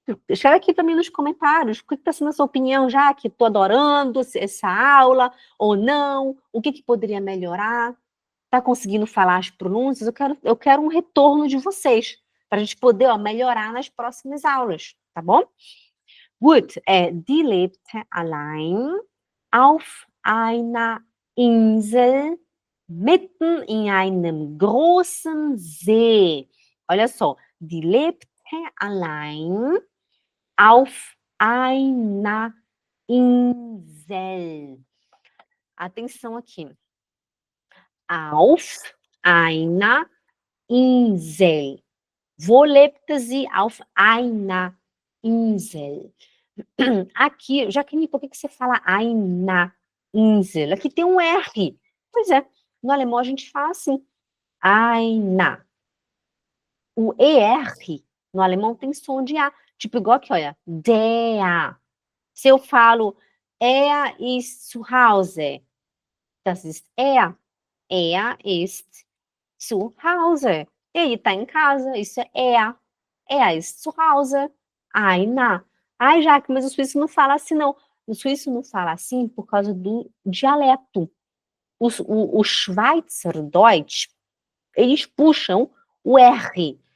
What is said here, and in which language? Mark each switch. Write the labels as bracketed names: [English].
[Portuguese] Escreve aqui para mim nos comentários, o que está sendo a sua opinião, já que estou adorando essa aula, ou não, o que poderia melhorar, está conseguindo falar as pronúncias, eu quero um retorno de vocês, para a gente poder, ó, melhorar nas próximas aulas, tá bom? [German] Gut, die lebte allein auf einer Insel mitten in einem großen See. [Portuguese] Olha só, [German] die lebte allein auf einer Insel. [Portuguese] Atenção aqui. Auf einer Insel. [German] Wo lebte sie? Auf einer Insel. [Portuguese] Aqui, Jaqueline, por que você fala einer Insel? Aqui tem um R. Pois é, no alemão a gente fala assim, einer. O ER no alemão tem som de A. Tipo igual aqui, olha, der. Se eu falo, [German] ist zu Hause, das ist er. Er ist zu Hause. [Portuguese] Ele está em casa, isso é er. [German] Er ist zu Hause. [Portuguese] Einer. Ai, Jaque, mas o suíço não fala assim, não. O suíço não fala assim por causa do dialeto. O Schweizerdeutsch, eles puxam o R.